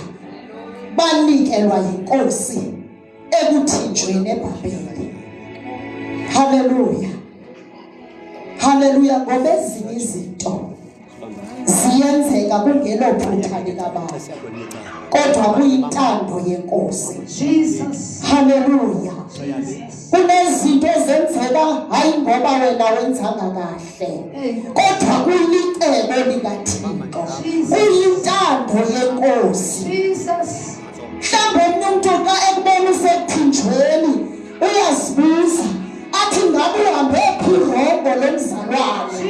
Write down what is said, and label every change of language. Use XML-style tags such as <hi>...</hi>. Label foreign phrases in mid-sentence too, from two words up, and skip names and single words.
<zu>Banikelwa inkosi ekuthinjweni eBhabheli. Haleluya, haleluya. Ngoba ezinye izinto ziyenzeka kungelophutha likaBaba kodwa kuyintando yenkosi. Jesus, haleluya. Kunezinto ezenzeka hayi ngoba wena wenzanga kahle kodwa kulicebo likaThixo, kuyintando yenkosi. Jesus. Mhlawumbe umuntu xa ekubona usethinjweni uyazibuza athi ngabe uhambe phi irongo lomzalwane.</zu>